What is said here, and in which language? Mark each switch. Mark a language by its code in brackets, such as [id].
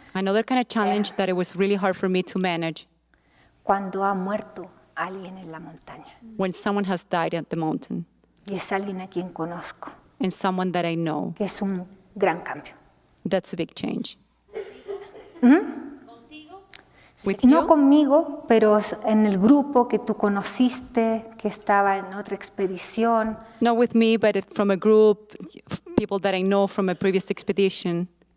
[en] Another kind of challenge that it was really hard for me to manage. [es] Cuando ha muerto alguien en la montaña. [en] When someone has died at the mountain. [es] Y es alguien a quien conozco. [en] And someone that I know. [es] Que es un gran cambio. [en] That's a big change. [es] Sí, no conmigo, pero en el grupo que tú conociste, que estaba en otra expedición. [en] Not with me, but from a group, people that I know from a previous expedition.